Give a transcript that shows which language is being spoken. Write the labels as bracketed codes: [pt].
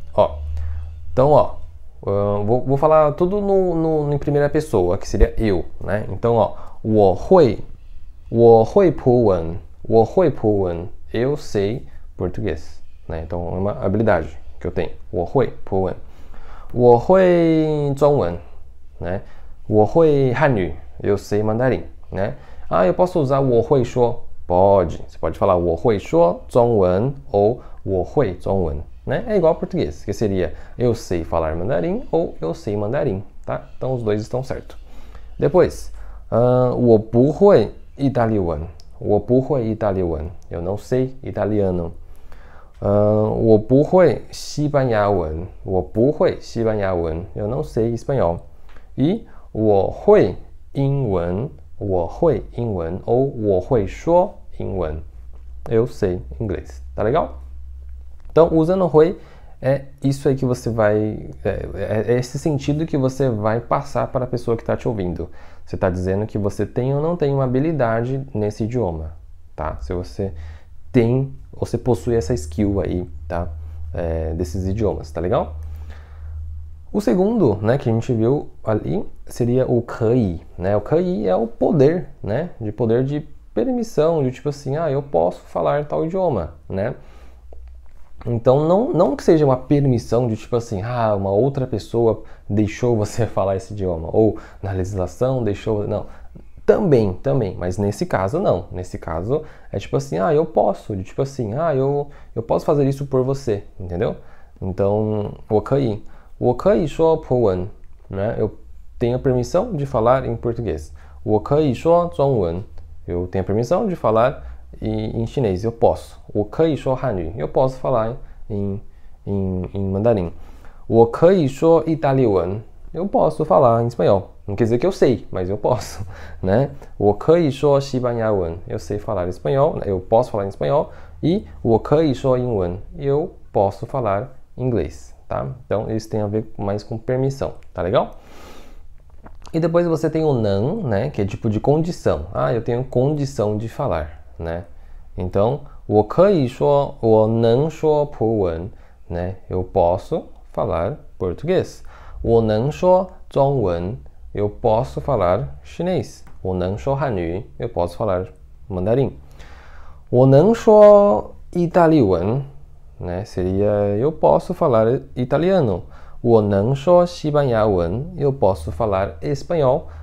[pt] Ó, então, ó, vou falar tudo em primeira pessoa, que seria eu, né? Então, ó, [zh] 我会葡文, [pt] eu sei português, né? Então, é uma habilidade que eu tenho. [zh] 我会葡文, 我会中文, né? 我会汉语, [pt] eu sei mandarim, né? Ah, eu posso usar [zh] 我会说? [pt] Pode. Você pode falar [zh] 我会说中文 [pt] ou [zh] 我会中文, [pt] né? É igual ao português, que seria eu sei falar mandarim ou eu sei mandarim, tá? Então os dois estão certos. Depois, [zh] 我不会意大利文, 我不会意大利文, [pt] eu não sei italiano. [zh] 我不会西班牙文, 我不会西班牙文, [pt] eu não sei espanhol. E [zh] 我会英文, 我会英文 [pt] ou [zh] 我会说英文, [pt] eu sei inglês, tá legal? Então, usando o 会 é isso aí que você vai... É esse sentido que você vai passar para a pessoa que está te ouvindo. Você está dizendo que você tem ou não tem uma habilidade nesse idioma, tá? Se você tem, você possui essa skill aí, tá? Desses idiomas, tá legal? O segundo, né, que a gente viu ali seria o 可以, né? O 可以é o poder, né? De poder de permissão, de tipo assim, ah, eu posso falar tal idioma, né? Então, não que seja uma permissão de tipo assim, ah, uma outra pessoa deixou você falar esse idioma, ou na legislação deixou... Não, também, mas nesse caso não. Nesse caso é tipo assim, ah, eu posso, de tipo assim, ah, eu posso fazer isso por você, entendeu? Então, [zh] 我可以说葡文, [pt] né? Eu tenho a permissão de falar em português. [zh] 我可以说中文, [pt] eu tenho a permissão de falar em chinês, eu posso. [zh] 我可以说汉语, [pt] eu posso falar em mandarim. [zh] 我可以说意大利文, [pt] eu posso falar em espanhol. Não quer dizer que eu sei, mas eu posso, né? [zh] 我可以说西班牙文, [pt] eu sei falar espanhol, eu posso falar em espanhol. E [zh] 我可以说英文, [pt] eu posso falar inglês, tá? Então, isso tem a ver mais com permissão, tá legal? E depois você tem o não, né? Que é tipo de condição. Ah, eu tenho condição de falar, né? [zh] Então, 我可以说, 我能说葡文, né? [pt] Eu posso falar português. [zh] 我能说中文, [pt] eu posso falar chinês. [zh] 我能说汉语, [pt] eu posso falar mandarim. [zh] 我能说意大利文, né? [pt] Seria eu posso falar italiano. [zh] 我能说西班牙文, [pt] eu posso falar espanhol.